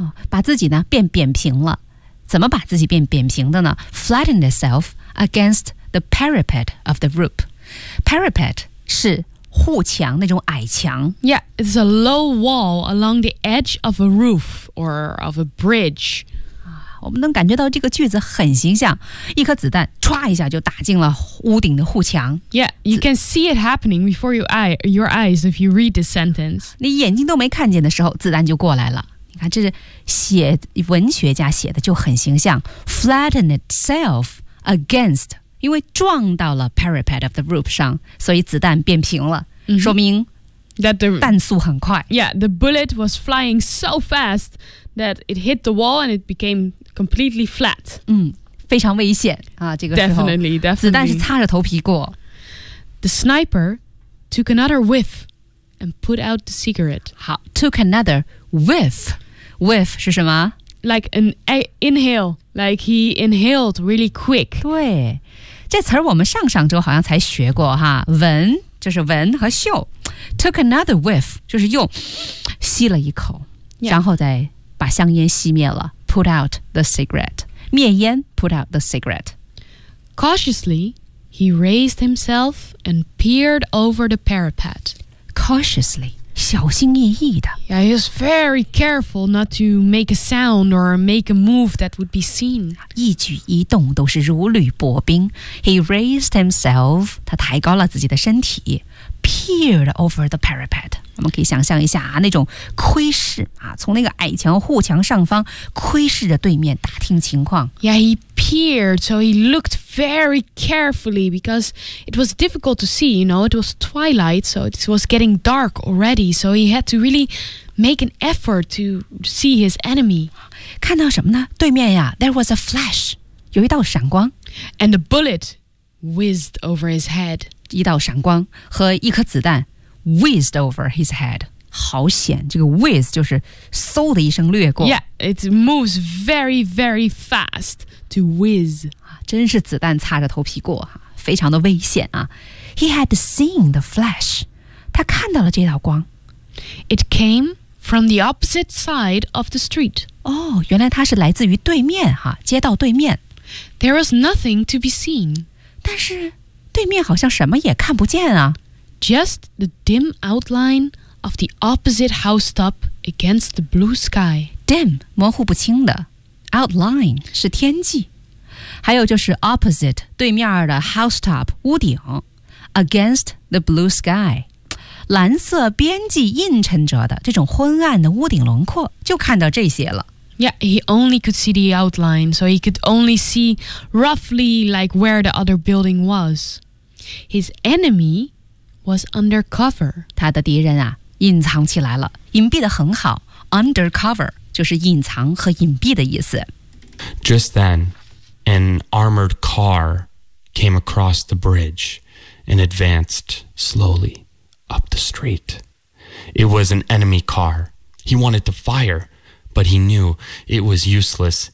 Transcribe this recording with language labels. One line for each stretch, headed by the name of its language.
Chinese: 把自己呢变扁平了，怎么把自己变扁平的呢 ？
English: Flattened itself against the parapet of the roof.
Chinese: Parapet 是护墙那种矮墙
English: Yeah, it's a low wall along the edge of a roof or of a bridge、
Chinese: 我们能感觉到这个句子很形象一颗子弹唰一下就打进了屋顶的护墙
English: Yeah, you can see it happening before your eyes if you read the sentence
Chinese: 你眼睛都没看见的时候子弹就过来了你看这是写文学家写的就很形象
English: Flatten itself against
Chinese: 因为撞到了
English: parapet of the roof
Chinese: 上，所以子弹变平了， mm-hmm. 说明
English: that the
Chinese: 弹速很快。
English: Yeah, the bullet was flying so fast that it hit the wall and it became completely flat.
Chinese: 非常危险啊！这个时候
English: definitely.
Chinese: 子弹是擦着头皮过。
English: The sniper took another whiff and put out the cigarette. 好 ，took another whiff. Whiff
Chinese: 是什么？
English: Like an inhale, like he inhaled really quick.
Chinese: 对，这词儿我们上上周好像才学过哈。闻就是闻和嗅 ，
English: took another whiff
Chinese: 就是又吸了一口，
English: yeah.
Chinese: 然后再把香烟熄灭了。
English: Put out the cigarette,
Chinese: 灭烟。Put out the cigarette.
English: Cautiously, he raised himself and peered over the parapet.
Chinese: Cautiously. 小心翼翼的。
English: Yeah, he was very careful not to make a sound or make a move that would be seen.
Chinese: 一举一动都是如履薄冰。
English: He raised himself,
Chinese: 他抬高了自己的身体
English: peered over the parapet.
Chinese: 我们可以想象一下、啊、那种窥视、啊、从那个矮墙护墙上方窥视着对面打听情况。
English: Yeah, he peered, so he looked very carefully because it was difficult to see, you know, it was twilight, so it was getting dark already, so he had to really make an effort to see his enemy.
Chinese: 看到什么呢？对面呀，
English: there was a flash,
Chinese: 有一道闪光。
English: And a bullet whizzed over his head.
Chinese: 一道闪光和一颗子弹
English: whizzed over his head.
Chinese: 好险，这个 whiz 就是嗖的一声掠过。
English: Yeah, it moves very, very fast to whiz.
Chinese: 真是子弹擦着头皮过，非常的危险啊。
English: He had seen the flash.
Chinese: 他看到了这道光。
English: It came from the opposite side of the street.
Chinese: 哦，原来它是来自于对面，街道对面。
English: There was nothing to be seen.
Chinese: 但是对面好像什么也看不见啊。
English: Just the dim outline... of the opposite housetop against the blue sky.
Chinese: Dim, 模糊不清的。Outline, 是天际。还有就是 opposite, 对面的 housetop, 屋顶。
English: Against the blue sky,
Chinese: 蓝色边际映衬着的这种昏暗的屋顶轮廓就看到这些了。
English: Yeah, he only could see the outline, so he could only see roughly like where the other building was. His enemy was undercover.
Chinese: 他的敌人啊。隐藏起来了，隐蔽得很好。 Undercover 就是隐藏和隐蔽的意思。
English: Just then, an armored car came across the bridge and advanced slowly up the street. It was an enemy car. He wanted to fire, but he knew it was useless.